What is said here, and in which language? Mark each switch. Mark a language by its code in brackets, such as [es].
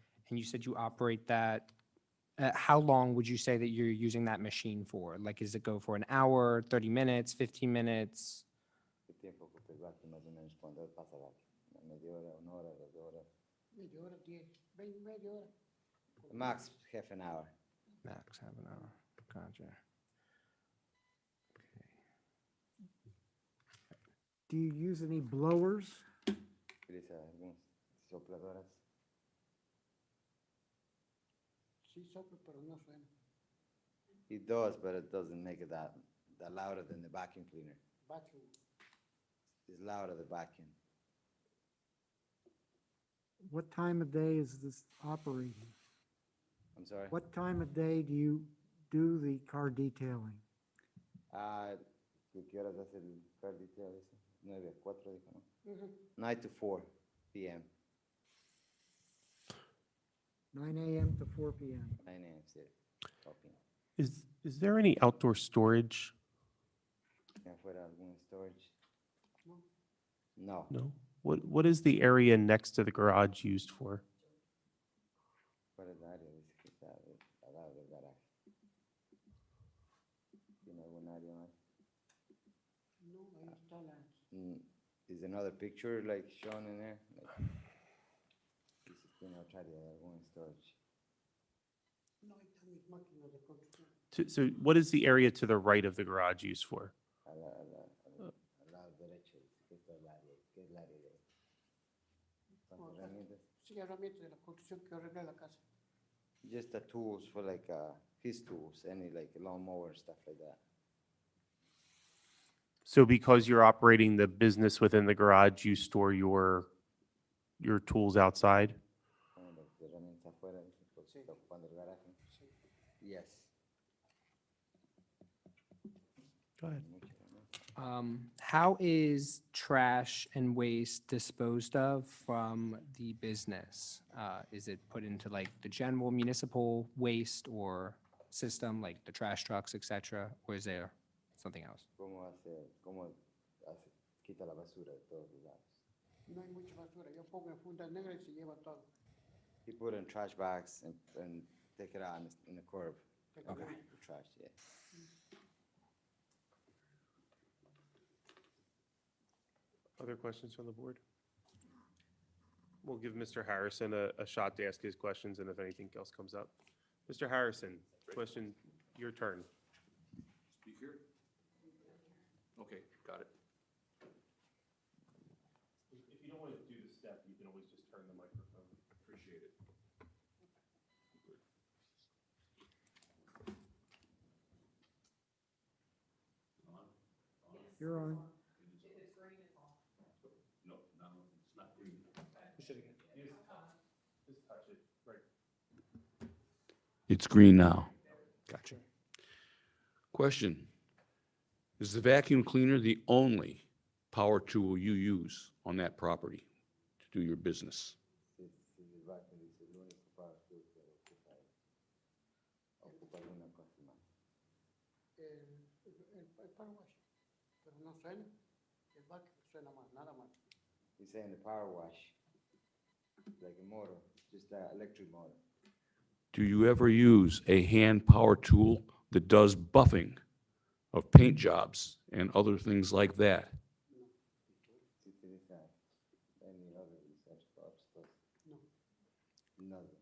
[en] And you said you operate that. How long would you say that you're using that machine for? Like, does it go for an hour, 30 minutes, 15 minutes? [es] ¿Qué tiempo ocupa el vacuum más o menos cuando pasa la media hora, 1 hora, 2 horas? Media hora, 10, 20, media hora. [en] Max half an hour. Max, half an hour. Gotcha. Do you use any blowers? [es] Utiliza algunos sopladoras. Sí sopla, pero no suena. [en] It does, but it doesn't make it that louder than the vacuum cleaner. Vacuum. It's louder, the vacuum. What time of day is this operating? I'm sorry? What time of day do you do the car detailing? [es] ¿Qué horas hace el car detail ese? 9 a 4, dijo, ¿no? [en] 9 to 4 p.m. 9 a.m. to 4 p.m. 9 a.m. sí, 4 p.m. Is there any outdoor storage? [es] ¿Tiene afuera algún storage? No. [en] No. What is the area next to the garage used for? [es] ¿Cuál es la área? Dice que está al lado del garaje. ¿Tiene algún área más? No, ahí está la... [en] Is another picture like shown in there? [es] Like, dice que tiene otra área de algún storage. No, ahí están mis máquinas de construcción. [en] So what is the area to the right of the garage used for? [es] Al lado derecho, dice que esta es el área. ¿Qué es el área de son herramientas? Sí, herramientas de la construcción que arregla la casa. [en] Just the tools for like his tools, any like lawnmower stuff like that. So because you're operating the business within the garage, you store your tools outside? [es] Como las herramientas afuera, dice, porque está ocupando el garaje. [en] Yes. Go ahead. How is trash and waste disposed of from the business? Is it put into like the general municipal waste or system, like the trash trucks, et cetera, or is there something else? [es] ¿Cómo quita la basura de todos los lados? No hay mucha basura. Yo pongo en fundas negras y se lleva todo. [en] He put in trash bags and take it out in the curb. Okay. The trash, yeah. Other questions from the board? We'll give Mr. Harrison a shot to ask his questions, and if anything else comes up. Mr. Harrison, question, your turn. Speak here? Okay, got it. If you don't want to do the step, you can always just turn the microphone. Appreciate it. You're on. No, it's not green. Just touch it, right. It's green now. Gotcha. Question. Is the vacuum cleaner the only power tool you use on that property to do your business? [es] Sí, el vacuum dice el único para que usted ocupa alguna cosa más. El power wash. Pero no suena. El vacuum suena más, nada más. [en] He's saying the power wash, like a motor, just an electric motor. Do you ever use a hand power tool that does buffing of paint jobs and other things like that? [es] Si utiliza [en] any other such stuff. No.